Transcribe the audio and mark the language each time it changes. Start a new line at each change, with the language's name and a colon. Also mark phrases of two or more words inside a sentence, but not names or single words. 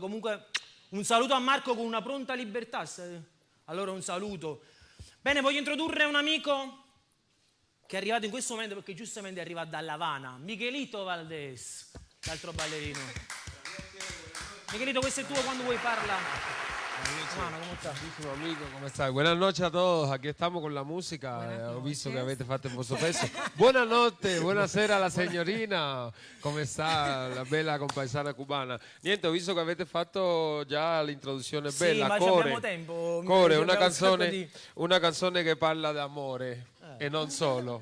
Italian: Comunque un saluto a Marco con una pronta libertà. Allora un saluto. Bene, voglio introdurre un amico che è arrivato in questo momento perché giustamente arriva dalla Havana. Miguelito Valdés, l'altro ballerino. Miguelito, questo è tuo quando vuoi parlare.
Spanish: Hermano, ¿cómo estás?
Italian: Buonissimo amico, come stai?
Spanish: Buenas noches a todos, aquí estamos con la música, Buenas
Italian: ho visto
Spanish: noches.
Italian: che avete fatto il vostro pezzo. Buonanotte, buonasera alla signorina, come sta la bella compaesana cubana? Niente, ho visto che avete fatto già l'introduzione Sì, bella, ma ci Core. abbiamo tempo. Core, Ci una abbiamo un sacco canzone, di- una canzone che parla d'amore e non solo.